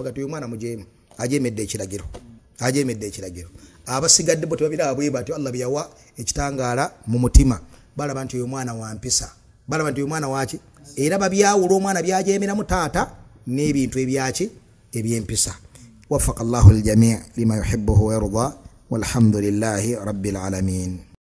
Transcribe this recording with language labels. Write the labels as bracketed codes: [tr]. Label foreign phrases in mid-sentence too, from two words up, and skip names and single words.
[lg] Gati oyo mwana mujeemu ajeemedde ekiragiro. Abasigadde bo tebabiraba bwe batyo. Allah bye yawa ekitangaala mu mutima, balaba nti oyo mwana wa mpisa, balaba nti oyo mwana waki, era babyawula omwana byajeemeramu taata n'ebintu ebyaki ebyempisa. [ar] وفق الله الجميع لما يحبه ويرضى والحمد لله رب العالمين.